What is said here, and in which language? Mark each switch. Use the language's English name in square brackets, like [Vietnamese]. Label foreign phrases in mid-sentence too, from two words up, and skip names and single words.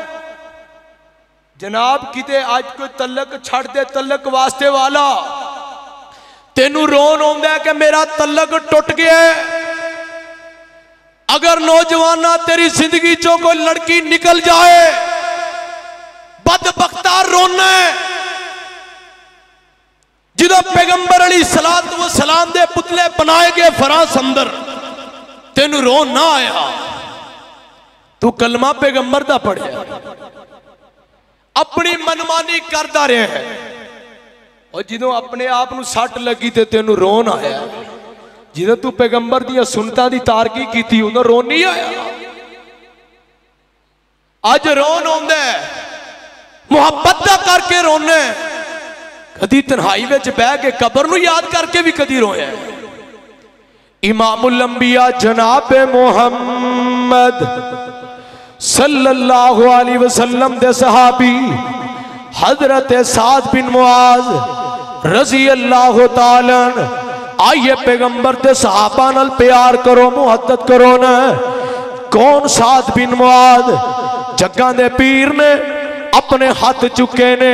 [Punjabi] جناب کتے اج کوئی تلک چھڈ دے، تلک واسطے والا تینوں رون آؤندا ہے کہ میرا تلک ٹٹ گیا. اگر نوجواناں تیری زندگی چوں کوئی لڑکی نکل جائے، بدبختا رونا ہے. جدوں پیغمبر علیہ الصلاۃ والسلام دے پتلے بنائے گئے فرانس اندر، تینوں رون نا آیا? توں کلمہ پیغمبر دا پڑھیا، اپنی من مانی کردا رہا ہے. اور جدوں اپنے آپ نوں سٹ لگی تے تینوں رون آیا. جدوں توں پیغمبر دیاں سنتاں دی تارکی کیتی اودوں رون نہیں آیا. اج رون آؤندا ہے، محبت دا کر کے رونا. کدی تنہائی وچ بہہ کے قبر نوں یاد کر کے بھی کدی رویا. امام الانبیاء جناب محمد [Arabic] صلى الله عليه وسلم [Punjabi] دے صحابی حضرت سعد بن معاذ [Arabic] رضي الله تعالى. [Punjabi] آئیے پیغمبر دے صحابہ نال پیار کرو، محبت کرو نا. کون؟ سعد بن معاذ. جگاں دے پیر نے اپنے ہتھ چکے نے.